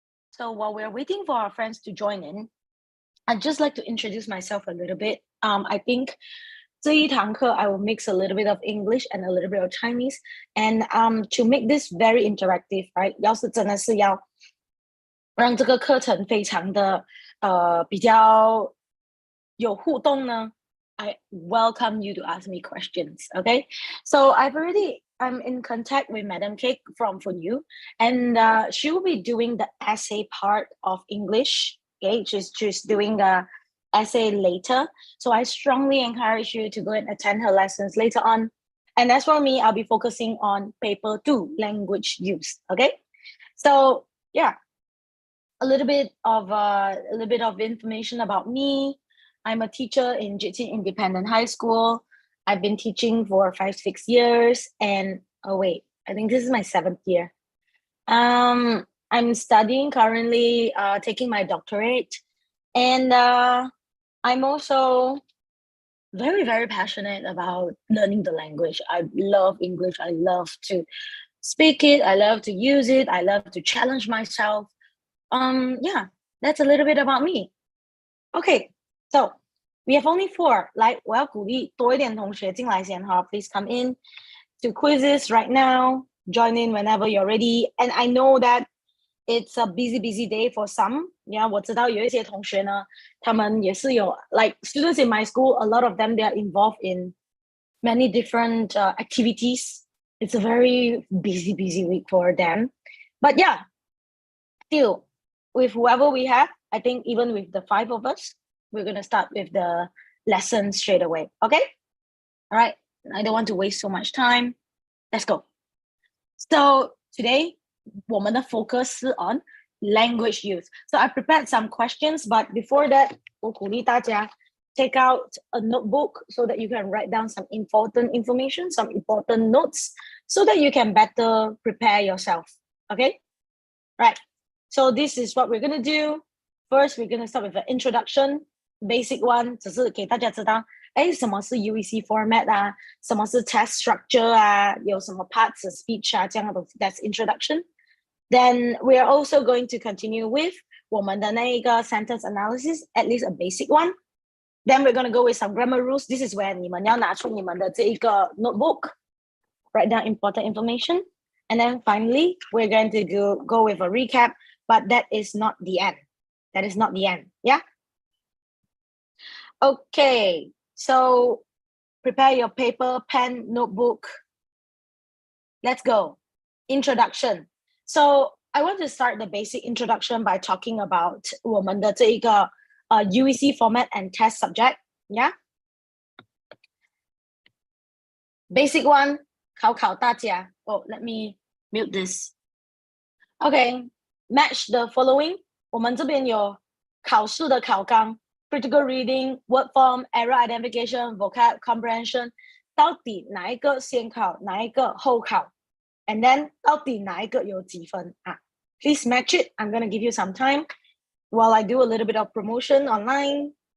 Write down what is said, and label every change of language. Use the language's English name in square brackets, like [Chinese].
[English] So while we're waiting for our friends to join in, I'd just like to introduce myself a little bit. I think [Chinese] 这一堂课 [English] I will mix a little bit of English and a little bit of Chinese. And to make this very interactive, right? [Chinese] 要是真的是要让这个课程非常的比较有互动呢 [English] I welcome you to ask me questions, okay? So I'm in contact with Madam K from FUNU, and she will be doing the essay part of English, okay? She's doing the essay later. So I strongly encourage you to go and attend her lessons later on. And as for me, I'll be focusing on paper 2, language use, okay? So yeah, a little bit of information about me. I'm a teacher in Jitsin Independent High School. I've been teaching for 5-6 years, and I think this is my 7th year. I'm studying currently, taking my doctorate, and I'm also very, very passionate about learning the language. I love English. I love to speak it. I love to use it. I love to challenge myself. Yeah, that's a little bit about me. Okay, so we have only 4. [Chinese] Like, 我要鼓励多一点同学进来先哈. [English] Please come in to quizzes right now. Join in whenever you're ready. And I know that it's a busy day for some. [Chinese] Yeah, 我知道有一些同学呢，他们也是有 [English] like students in my school. A lot of them, they are involved in many different activities. It's a very busy week for them. But yeah, still, with whoever we have, I think even with the 5 of us, we're going to start with the lesson straight away. Okay? All right. I don't want to waste so much time. Let's go. So today, [Chinese] 我们的 [English] focus [Chinese] 是 [English] on language use. So I prepared some questions, but before that, [Chinese] 我鼓励大家 [English] take out a notebook so that you can write down some important information, some important notes, so that you can better prepare yourself. Okay? Right. So this is what we're going to do. First, we're going to start with the introduction. Basic one, [Chinese] 只是给大家知道什么是 [English] UEC format [Chinese] 啊，什么是 [English] test structure [Chinese] 啊，有什么 [English] parts of speech [Chinese] 啊，这样的东西 [English] that's introduction. Then we are also going to continue with [Chinese] 我们的那一个 [English] sentence analysis, at least a basic one. Then we're going to go with some grammar rules. This is where [Chinese] 你们要拿出你们的这一个 [English] notebook, write down important information. And then finally, we're going to go with a recap, but that is not the end. That is not the end. Yeah? Okay, so prepare your paper, pen, notebook. Let's go. Introduction. So I want to start the basic introduction by talking about [Chinese] 我们的这一个 [English] UEC format and test subject. Yeah. Basic one, [Chinese] 考大家. [English] Oh, let me mute this. Okay, match the following. [Chinese] 我们这边有考试的考纲 [English] critical reading, word form, error identification, vocab comprehension. [Chinese] 到底哪一个先考，哪一个后考 [English] and then [Chinese] 到底哪一个有几分啊 [English] Please match it. I'm going to give you some time while I do a little bit of promotion online.